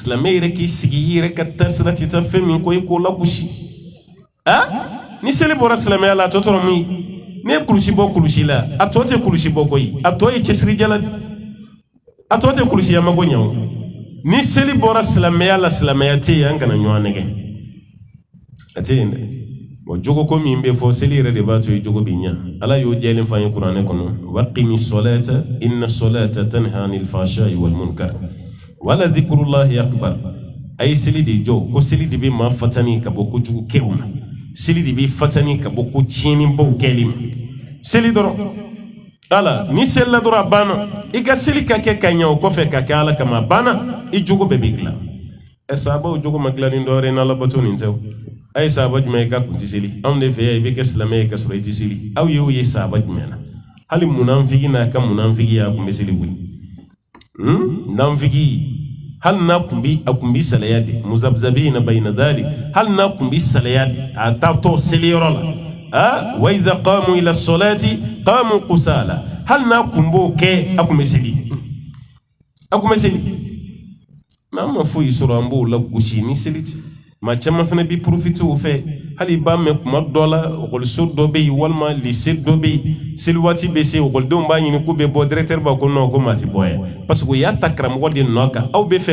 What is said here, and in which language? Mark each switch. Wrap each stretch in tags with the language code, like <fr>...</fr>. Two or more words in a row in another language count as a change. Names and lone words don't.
<bm>silamɛ yɛrɛ k'i sigi i yɛrɛ ka taasira tɛ taa fɛn min kɔ i k'o lagosi ni seli bɔra silamɛya la a tɔ tora mun ye ne ye kulusi bɔ kulusi la a tɔ tɛ kulusi bɔ koyi a tɔ ye cɛsirijala a tɔ tɛ kulusiyama ko ɲɛ o ni seli bɔra silamɛya la silamɛya tɛ yen an kana ɲɔgɔn nɛgɛ a tɛ yen dɛ bon jogo ko min bɛ fɔ seli yɛrɛ de b'a to jogo bɛ ɲɛ ala y'o jɛlen f'an ye kuranɛ kɔnɔ</bm> <ar>وأقم الصلاة إن الصلاة تنهى عن الفحشاء والمنكر ولذكر الله أكبر</ar> <bm>a ye seli de jɔ ko seli de bɛ maa fatani ka bɔ kojugu kɛw ma seli de bɛ fatani ka bɔ ko tiɲɛnibaw kɛli ma seli dɔrɔn ala ni seli la dɔrɔn a banna i ka seli ka kɛ ka ɲɛ o kɔfɛ ka kɛ ala kama a banna i jogo bɛɛ bɛ dilan sahabaw jogo ma dilan ni dɔ wɛrɛ ye n'ala bato nin tɛ a ye sahaba jumɛn ye k'a kun tɛ seli anw de fɛ yan i bɛ kɛ silamɛ ye ka sɔrɔ i tɛ seli aw ye sahaba jumɛn na hali munafiki n'a ka munafigiya a kun bɛ seli koyi munafiki hali n'a kun bi salaya de</bm> <ar>مذبذبين بين ذلك</ar> <bm>hali n'a kun bi salaya de a taatɔ seliyɔrɔ la</bm> <ar>وإذا قاموا إلى الصلاة قاموا كسالى</ar> <bm>hal n'a kun b'o kɛ a kun bɛ seli mais an ma foyi sɔrɔ an b'o la gosi ni seli tɛ maa caman fana bi profiter o fɛ hali i b'a mɛn kuma dɔ la ekɔliso dɔ bɛ yen walima lycée dɔ bɛ yen seli waati bɛ se ekɔlidenw b'a ɲini k'u bɛ bɔ directeur b'a ko non ko maa tɛ bɔ yan</bm> <fr>parce que</fr> <bm>o y'a ta karamɔgɔ de nɔ kan aw bɛ</bm>